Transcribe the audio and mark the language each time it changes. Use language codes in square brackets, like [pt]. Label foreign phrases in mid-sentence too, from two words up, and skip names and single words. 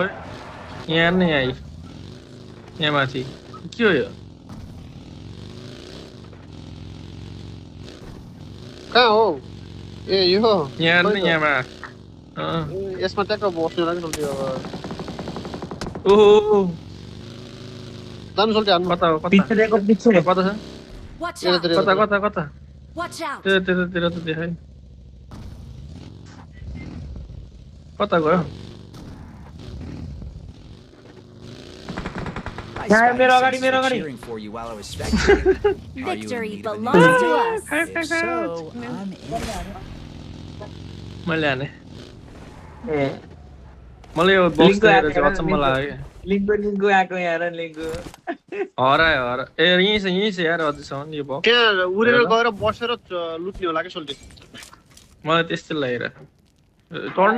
[ne] ओए यहाँ नै आई यहाँ माथि के हो यो कहाँ हो ए यो यहाँ खै नै त। यहाँमा यसमा ट्याक्क बस्नु लागि सोल्टी अब ओहो जानु सोल्टी हान्नु कता हो कता [hi] पीछे देखो पीछे [ne] कता छ [en] Watch [ne] Tira, [en] out! [ne] tira. कता कता कता [en] Watch out! [ne] त्यतातिर त देखाइ कता गयो [en] I Yeah, spotted [ne] मेरो [en] some [ne] अगाडि, मेरो [en] sweet [ne] अगाडि। [en] cheering for you while I was spectating. Are you in Victory need of a new belongs to weapon? us. If so, I'm in. [ne] मैले हाने ए मलाई यो बक्स लिङ्कको देखेर आएको चाहिँ हेर, अचम्म लाग्यो लिङ्गो आएको यहाँ लिङ्गो हरायो हरा ए यहीँ छ यार अझसम्म यो बक्स त्यहाँ उडेर गएर बसेर लुट्ने होला कि सोल्टी मलाई त्यस्तै लागिरहेको टर्नै